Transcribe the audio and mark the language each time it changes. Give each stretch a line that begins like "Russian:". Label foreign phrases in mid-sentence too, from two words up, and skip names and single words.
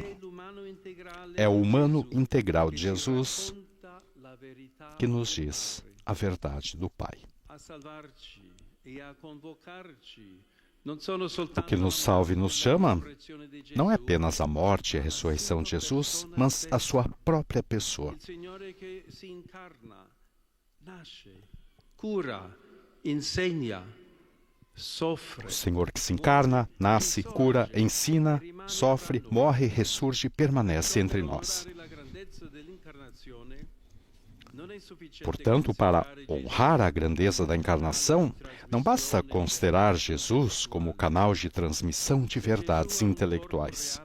Portuguese: É o humano integral de Jesus que nos diz a verdade do Pai. O que nos salva e nos chama não é apenas a morte e a ressurreição de Jesus, mas a sua própria pessoa.
Italian: Il Signore che si incarna, nasce, cura, insegna, soffre.
Portuguese: O Senhor que se encarna, nasce, cura, ensina, sofre, morre, ressurge e permanece entre nós. Portanto, para honrar a grandeza da encarnação, não basta considerar Jesus como canal de transmissão de verdades intelectuais.